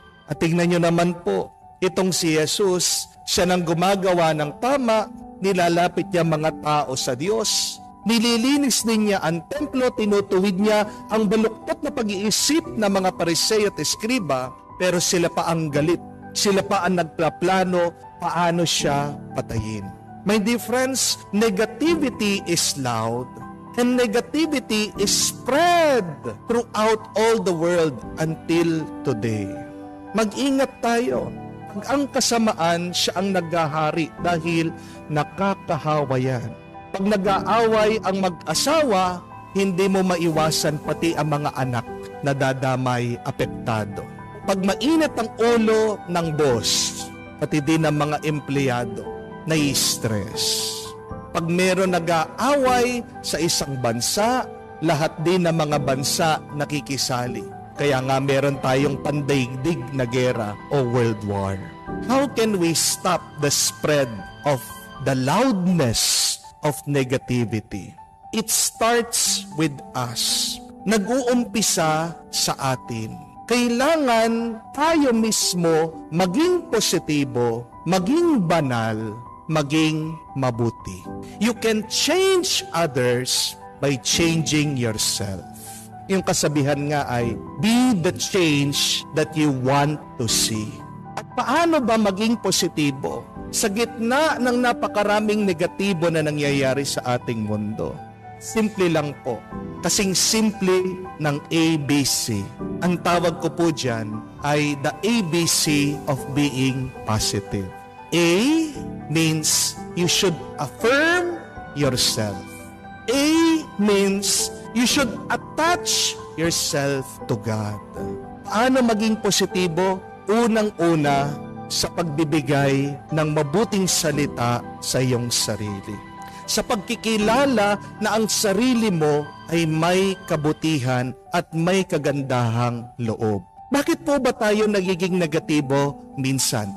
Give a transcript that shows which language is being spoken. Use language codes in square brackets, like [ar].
[tl] At tingnan nyo naman po, itong si Jesus, siya nang gumagawa ng tama, nilalapit niya mga tao sa Diyos, nililinis din niya ang templo, tinutuwid niya ang baluktot na pag-iisip ng mga Pariseo at Eskriba, pero sila pa ang galit. Sila pa ang nagplaplano paano siya patayin. [en] My dear friends, negativity is loud and negativity is spread throughout all the world until today. [tl] Mag-ingat tayo. Pag ang kasamaan, siya ang naghahari dahil nakakahawa yan. Pag nag-aaway ang mag-asawa, hindi mo maiwasan pati ang mga anak na dadamay, apektado. Pag mainit ang ulo ng boss, pati din ng mga empleyado, nai-stress. Pag meron nag-aaway sa isang bansa, lahat din ng mga bansa nakikisali. Kaya nga meron tayong pandaigdig na gera o world war. [en] How can we stop the spread of the loudness of negativity? It starts with us. [tl] Nag-uumpisa sa atin. Kailangan tayo mismo maging positibo, maging banal, maging mabuti. [en] You can change others by changing yourself. [tl] Yung kasabihan nga ay, [en] be the change that you want to see. [tl] At paano ba maging positibo? Sa gitna ng napakaraming negatibo na nangyayari sa ating mundo, simple lang po. Kasing simple ng ABC. Ang tawag ko po dyan ay [en] the ABC of being positive. A means you should affirm yourself. A means you should attach yourself to God. [tl] Paano maging positibo? Unang-una, sa pagbibigay ng mabuting salita sa iyong sarili. Sa pagkikilala na ang sarili mo ay may kabutihan at may kagandahang loob. Bakit po ba tayo nagiging negatibo minsan?